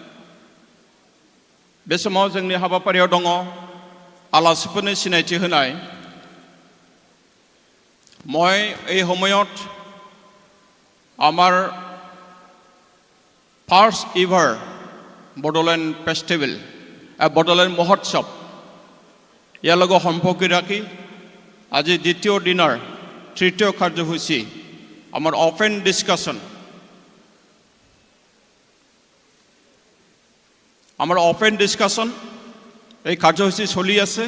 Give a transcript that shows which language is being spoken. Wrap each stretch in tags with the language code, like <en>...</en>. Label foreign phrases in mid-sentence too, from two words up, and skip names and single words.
<brx>बे समाव जोंनि हाबाफारियाव दङ आलासिफोरनि सिनायथि होनाय।</brx> <as>মই এই সময়ত আমাৰ</as> <en>first ever Bodoland festival</en> <as>বড়োলেণ্ড মহোৎসৱ ইয়াৰ লগত সম্পৰ্ক ৰাখি আজি দ্বিতীয় দিনৰ তৃতীয় কাৰ্যসূচী আমাৰ</as> <en>open discussion</en> <as>এই কাৰ্যসূচী চলি আছে।</as>